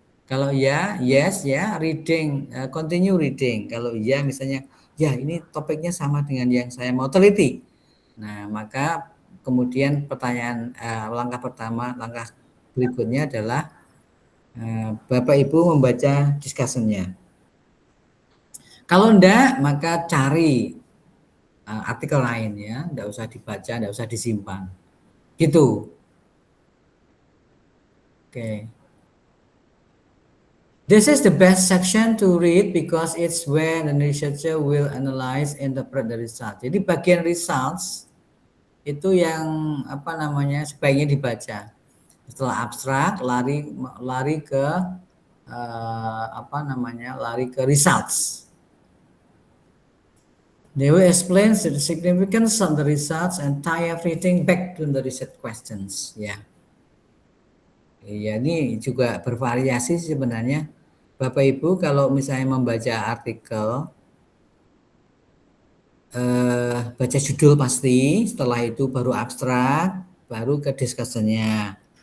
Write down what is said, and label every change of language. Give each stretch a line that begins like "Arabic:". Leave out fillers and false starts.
Indonesian: Kalau ya,
English: yes ya, reading, continue reading.
Indonesian: Kalau ya misalnya, ya ini topiknya sama dengan yang saya mau teliti. Nah, maka kemudian pertanyaan langkah berikutnya adalah Bapak Ibu membaca discussion-nya. Kalau enggak, maka cari artikel lain ya, enggak usah dibaca, enggak usah disimpan. Gitu. Oke.
English: This is the best section to read because it's where the researcher will analyze and interpret the result.
Indonesian: Jadi bagian results itu yang sebaiknya dibaca. Setelah abstrak lari ke results.
English: They will explain the significance of the results and tie everything back to the research questions.
Indonesian: Ya. Iya, ini juga bervariasi sebenarnya. Bapak Ibu kalau misalnya membaca artikel, baca judul pasti, setelah itu baru abstrak, baru ke discussion-nya.